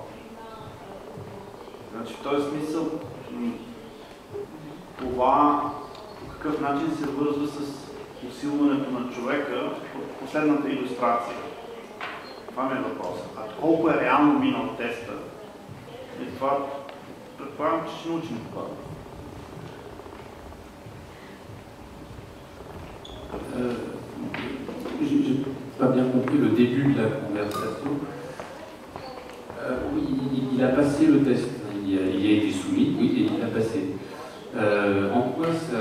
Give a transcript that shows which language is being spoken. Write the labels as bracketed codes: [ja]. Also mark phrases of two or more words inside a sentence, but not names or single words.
[bg] Значи, в този смисъл, това по какъв начин се вързва с усилването на човека от последната илюстрация? Това ми е въпросът. А колко е реално минал теста? И това предполагам, че ще научим това. [fr] Je n'ai pas bien compris le début de la conversation. Oui, il a passé le test. Il a été soumis, oui, et il a passé. En quoi ça...